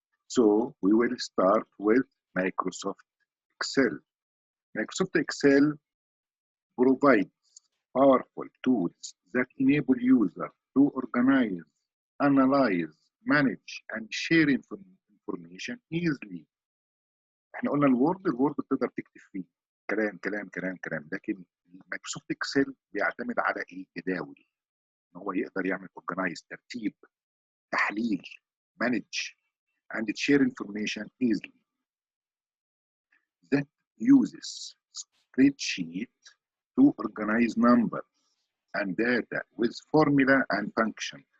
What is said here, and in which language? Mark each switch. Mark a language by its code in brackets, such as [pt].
[en] So we will start with Microsoft Excel. Microsoft Excel provides powerful tools that enable users to organize, analyze, manage, and share information easily. [ar] احنا قلنا الوورد بتقدر تكتب فيه كلام كلام كلام كلام، لكن مايكروسوفت اكسل بيعتمد على ايه؟ جداول. ان هو يقدر يعمل organize، ترتيب، تحليل، [en] manage, and share information easily. That uses spreadsheet to organize numbers and data with formula and function.